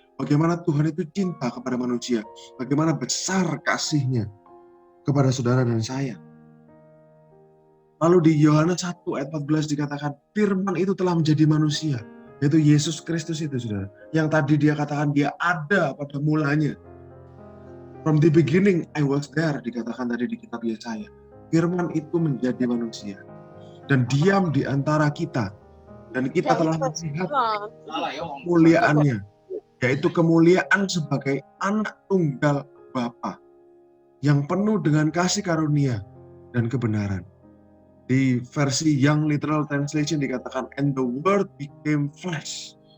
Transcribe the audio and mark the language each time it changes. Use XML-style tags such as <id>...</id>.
<id>Bagaimana Tuhan itu cinta kepada manusia. Bagaimana besar kasihnya kepada saudara dan saya. Lalu di Yohanes 1 ayat 14 dikatakan, firman itu telah menjadi manusia. Yaitu Yesus Kristus itu, saudara. Yang tadi dia katakan dia ada pada mulanya.</id> <en>From the beginning I was there,</en> <id>dikatakan tadi di kitab Yesaya. Firman itu menjadi manusia dan diam di antara kita, dan kita telah melihat kemuliaannya, yaitu kemuliaan sebagai anak tunggal Bapa yang penuh dengan kasih karunia dan kebenaran. Di versi Young Literal Translation dikatakan,</id> <en>and the word became flesh.</en>